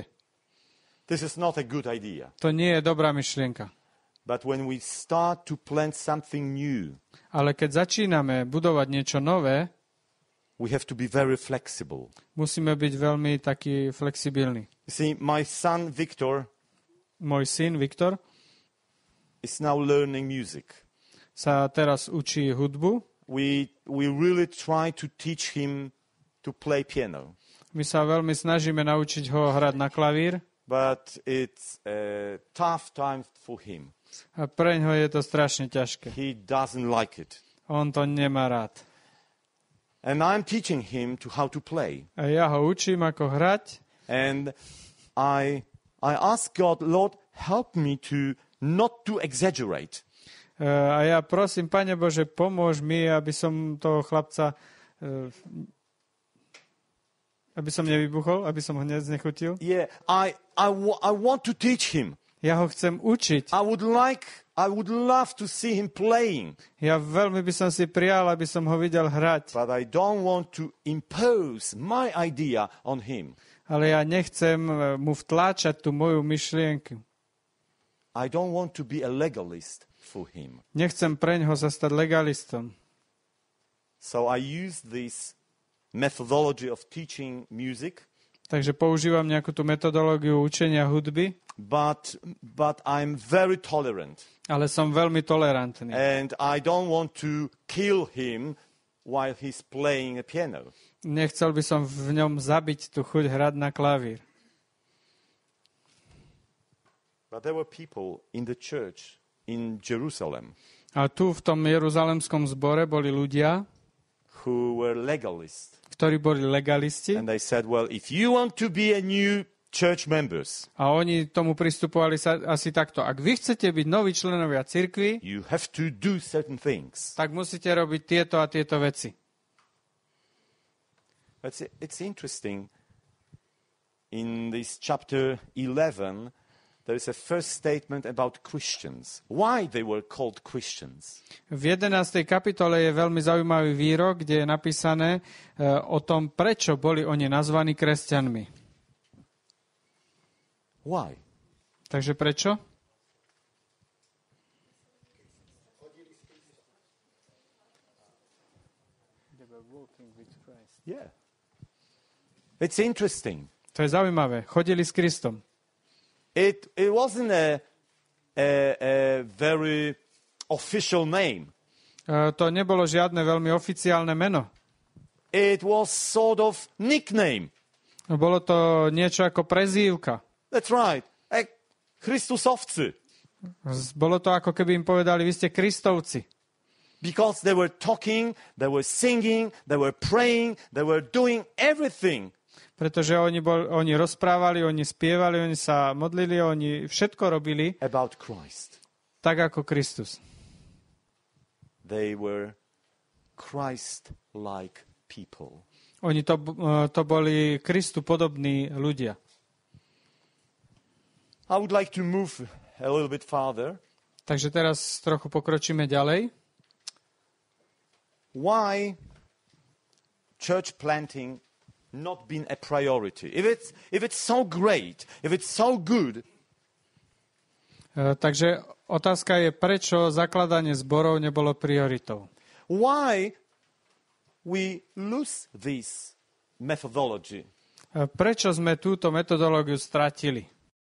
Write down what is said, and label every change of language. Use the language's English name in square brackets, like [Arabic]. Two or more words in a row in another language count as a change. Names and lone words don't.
[English] This is not a good idea. [Slovak] To nie je dobrá myšlienka. [English] But when we start to plant something new, [Slovak] Ale keď začíname budovať niečo nové, [English] we have to be very flexible. [Slovak] musíme byť veľmi takí flexibilní. [English] You see, my son Victor [Slovak] Môj syn Viktor [English] is now learning music. [Slovak] sa teraz učí hudbu. [English] We really try to teach him to play piano. [Slovak] My sa veľmi snažíme naučiť ho hrať na klavír. [English] But it's a tough time for him. [Slovak] A preňho je to strašne ťažké. [English] He doesn't like it. [Slovak] On to nemá rád. [English] And I'm teaching him to how to play. [Slovak] A ja ho učím, ako hrať. [English] And I ask God, Lord, help me to not to exaggerate. [Slovak] A ja prosím, Pane Bože, pomôž mi, aby som toho chlapca aby som nevybuchol, aby som ho znechutil. [English] Yeah, I want to teach him. [Slovak] Ja ho chcem učiť. [English] I would love to see him playing. [Slovak] Ja veľmi by som si prijal, aby som ho videl hrať. [English] But I don't want to impose my idea on him. [Slovak] Ale ja nechcem mu vtláčať tú moju myšlienku. [English] I don't want to be a legalist for him. [Slovak] Nechcem preňho sa stať legalistom. [English] So I use this methodology of teaching music. [Slovak] Takže používam nejakú tú metodológiu učenia hudby, [English] but I'm very tolerant. [Slovak] ale som veľmi tolerantný. [English] And I don't want to kill him while he's playing a piano. [Slovak] Nechcel by som v ňom zabiť tú chuť hrať na klavír. [English] But there were people in the church in Jerusalem [Slovak] A tu v tom jeruzalemskom zbore boli ľudia, [English] who were legalists. [Slovak] ktorí boli legalisti [English] And they said, well, if you want to be a new church members, [Slovak] a oni tomu pristupovali asi takto. Ak vy chcete byť noví členovia cirkvi, [English] you have to do certain things. [Slovak] tak musíte robiť tieto a tieto veci. [English] It's interesting. In this chapter 11, there is a first statement about Christians. Why they were called Christians? [Slovak] V 11. kapitole je veľmi zaujímavý výrok, kde je napísané o tom, prečo boli oni nazvaní kresťanmi. [English] Why? [Slovak] Takže prečo? [English] Yeah. It's interesting. [Slovak] To je zaujímavé. Chodili s Kristom. [English] It wasn't a very official name. [Slovak] To nebolo žiadne veľmi oficiálne meno. [English] It was sort of nickname. [Slovak] Bolo to niečo ako prezývka. [English] That's right. [Slovak] Christusovci. Bolo to ako keby im povedali, vy ste Kristovci. [English] Because they were talking, they were singing, they were praying, they were doing everything. [Slovak] Pretože oni rozprávali, oni spievali, oni sa modlili, oni všetko robili [English] About Christ. [Slovak] tak ako Kristus. [English] They were Christ-like people. [Slovak] Oni to boli Kristu podobní ľudia. [English] I would like to move a little bit farther. [Slovak] Takže teraz trochu pokročíme ďalej. [English] Why church planting not been a priority? If it's so great, if it's so good. [Slovak] Takže otázka je, prečo zakladanie zborov nebolo prioritou. [English] Why we lose this methodology? [Slovak] Prečo sme túto metodológiu stratili?